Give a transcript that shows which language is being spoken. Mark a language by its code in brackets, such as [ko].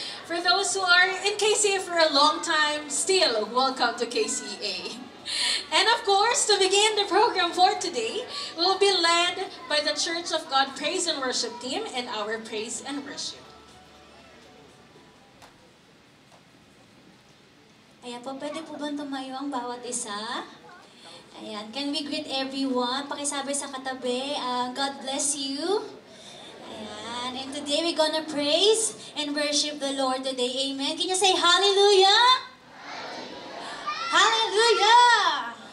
[en] For those who are in KCA for a long time, still welcome to KCA. And of course, to begin the program for today, we will be led by the Church of God Praise and Worship team and our Praise and Worship. [tl] Ayan po, pwede po ba tumayo ang bawat isa? [en] Ayan, can we greet everyone? [tl] Pakisabi sa katabi, [en] God bless you. Ayan, and today we're gonna praise and worship the Lord today. Amen. Can you say hallelujah? Hallelujah!